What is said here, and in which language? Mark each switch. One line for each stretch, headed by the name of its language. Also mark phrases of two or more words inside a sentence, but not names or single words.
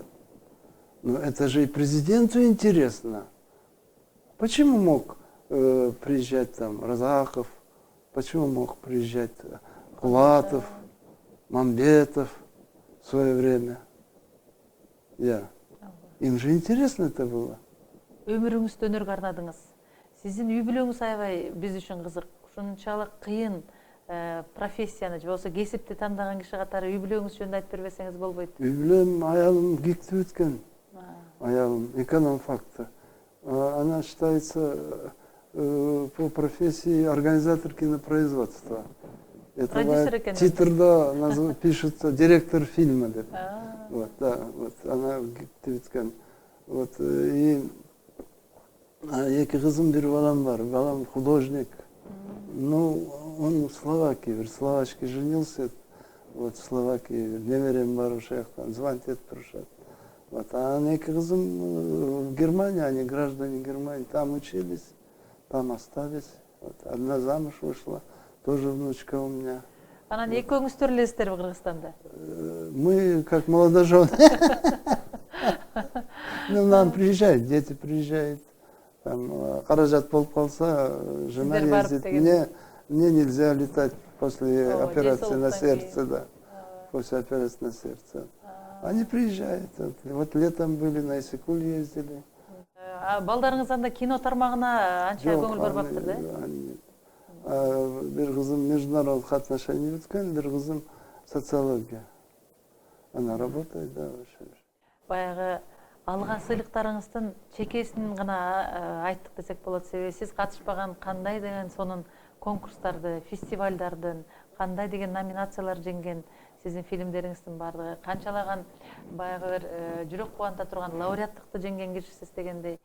Russian: Но это же и президенту интересно. Почему мог приезжать там Разахов, почему мог приезжать Кулатов, Мамбетов в свое время? Им же интересно это было.
Kyrgyz: Өмүрүңүздү өнөргө арнадыңыз. Сиздин үй бүлөңүз аябай биз үчүн кызык. Ушунчалык кыйын профессияны же болбосо кесипти тандаган киши катары үй бүлөңүз жөнүндө айтып бербесеңиз болбойт. Үй бүлөм аялым ГИКти бүткөн. Аялым эконом-факты.
Russian: Она считается по профессии организатор кинопроизводства. Это титрда пишется директор фильма. Вот, да, вот она
Kyrgyz: ГИКти бүткөн.
Russian: Вот, и
Kyrgyz: эки кызым, бир балам бар. Балам художник.
Russian: Ну, он в Словакии, в Словачке женился. Вот в Словакии
Kyrgyz: немерем бар ошол жактан звонить этип турушат.
Russian: Вот, а
Kyrgyz: эки кызым
Russian: в Германии, они граждане Германии, там учились, там остались. Вот, одна замуж вышла, тоже внучка у меня.
Kyrgyz: Анан экөөңүздөр элесиздерби Кыргызстанда?
Russian: Мы как молодожены. Ну, нам приезжают, дети приезжают.
Kyrgyz: Там каражат болуп калса, жена Сиздер барып
Russian: ездит.
Kyrgyz: деген.
Russian: Мне нельзя летать после О, операции на
Kyrgyz: ден
Russian: сердце,
Kyrgyz: соолуктан да.
Russian: После операции на сердце. Они приезжают. Вот летом были, на Иссык-Куль ездили.
Kyrgyz: Балдарыңыз анда кино тармагына анча Жок, көңүл бурбаптыр да? Бир кызым
Russian: международных отношений
Kyrgyz: бүткөн, бир кызым социология.
Russian: Она работает, да, вообще.
Kyrgyz: Баягы алган сыйлыктарыңыздын чекесин гана айттык десек болот. Себеби сиз катышпаган кандай деген сонун конкурстарды, фестивалдардын, кандай деген номинациялар жеңген сиздин фильмдериңиздин баардыгы, канчалаган баягы бир жүрөк кубанта турган лауреаттыкты жеңген кишисиз дегендей.